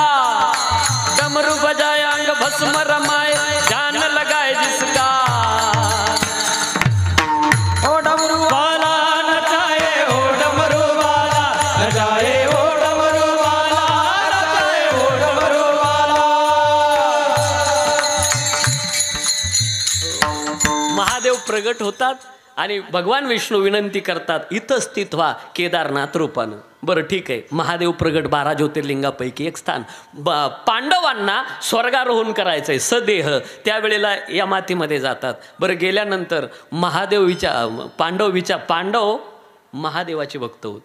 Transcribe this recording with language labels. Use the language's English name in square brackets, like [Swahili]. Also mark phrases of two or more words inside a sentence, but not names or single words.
[Hindi] डमरू बजाए अंग भस्म रमाए, ध्यान लगाए जिसका, ओ डमरू वाला, न चाहे ओ डमरू वाला, न चाहे ओ डमरू वाला, न चाहे ओ डमरू वाला. [Marathi] महादेव प्रगट होतात आणि भगवान विष्णू विनंती करतात, इथं स्थित व्हा केदारनाथ रूपानं. बरं ठीक आहे, महादेव प्रगट 12 ज्योतिर्लिंगापैकी एक स्थान. पांडवांना स्वर्गारोहण करायचंय सदेह, त्यावेळेला या मातीमध्ये जातात. बरं गेल्यानंतर महादेव पांडव महादेवाचे भक्त होते.